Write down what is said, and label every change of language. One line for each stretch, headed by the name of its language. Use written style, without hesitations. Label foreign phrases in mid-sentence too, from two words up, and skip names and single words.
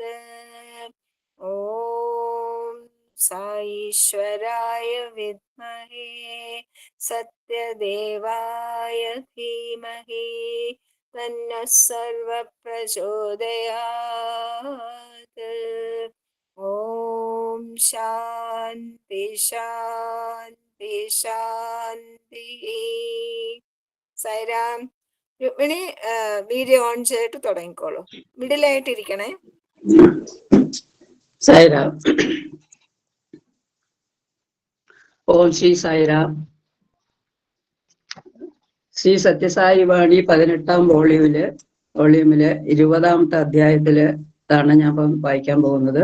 Sanskrit: ॐ साईश्वराय विद्महे सत्यदेवाय धीमहि तन्नः सर्वः प्रचोदयात्। ॐ शान्ति शान्ति शान्तिः.
Malayalam: സൈറാം. രുക്മിണി
English: video on
Malayalam: ചെയ്തിട്ട് തുടങ്ങിക്കോളൂ. മിഡിലായിട്ടിരിക്കണേ. സൈറാം. ഓം ശ്രീ സൈറാം. ശ്രീ സത്യസായി വാണി 18-ാം വോള്യൂമില് 20-ാമത്തെ അധ്യായത്തിലാണ് ഞാൻ ഇപ്പം വായിക്കാൻ പോകുന്നത്.